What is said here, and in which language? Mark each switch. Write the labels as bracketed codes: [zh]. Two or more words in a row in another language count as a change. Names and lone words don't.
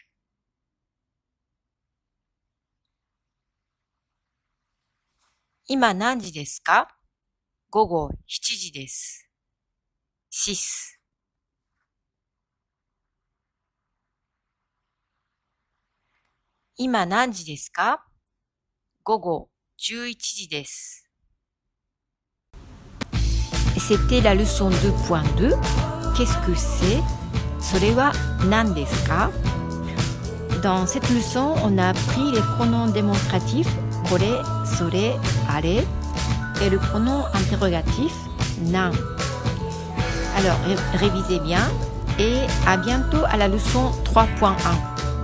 [ja] 今何時ですか? 午後7時です。6. 今何時ですか? 午後11時です。 [fr] C'était la leçon 2.2. Qu'est-ce que c'est? [ja] それは何ですか? [fr] Dans cette leçon, on a appris les pronoms démonstratifs [ja] これ、それ、あれ [fr] et le pronom interrogatif 何. Alors, révisez bien et à bientôt à la leçon 3.1.